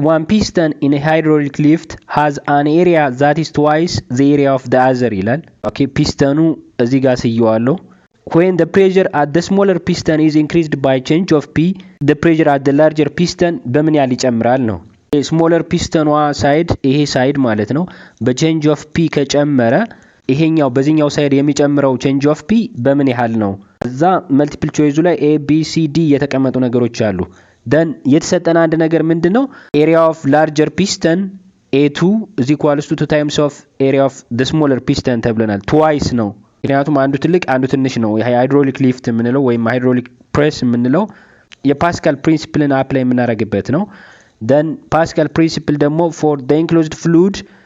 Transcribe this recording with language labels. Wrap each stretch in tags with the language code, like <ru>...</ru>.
<en>one piston in a hydraulic lift has an area that is twice the area of the other</en> <am>ይላል። ኦኬ ፒስተኑ እዚህ ጋር ስየዋለሁ።</am> <en>when the pressure at the smaller piston is increased by change of P, the pressure at the larger piston</en> <am>በምን ያህል ይጨምራል ነው። ስሞለር ፒስተኗ ሳይድ ይሄ ሳይድ ማለት ነው በቼንጅ ኦፍ ፒ ከጨመረ ይሄኛው በዚህኛው ሳይድ የሚጨምረው ቼንጅ ኦፍ ፒ በምን ያህል ነው? እዛ መልቲፕል ቾይዙ ላይ A B C D የተቀመጡ ነገሮች አሉ። then የተሰጠን አንድ ነገር ምንድነው?</am> <en>area of larger piston A2 is equals to 2 times of area of the smaller piston</en> <am>ተብለናል። twice ነው ምክንያቱም አንዱ ትልቅ አንዱ ትንሽ ነው። ይሄ ሃይድሮሊክ ሊፍት የምንለው ወይም ሃይድሮሊክ ፕሬስ የምንለው የፓስካል ፕሪንሲፕልን አፕላይ የምናደርግበት ነው።</am> <en>then Pascal principle ደግሞ for the enclosed fluid</en>